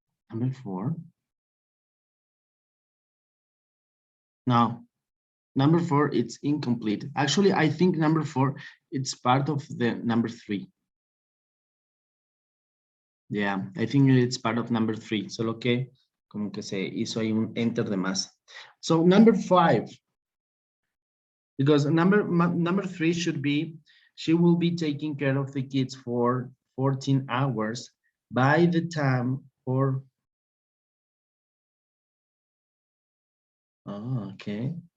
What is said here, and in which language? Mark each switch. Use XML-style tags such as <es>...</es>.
<en>Number 4. No, number 4, it's incomplete. Actually, I think number 4, it's part of the number 3. Yeah, I think it's part of number 3.</en> <es>Solo que como que se hizo ahí un enter de más.</es> <en>So number 5, because number 3 should be, she will be taking care of the kids for 14 hours by the time or, oh, okay.</en>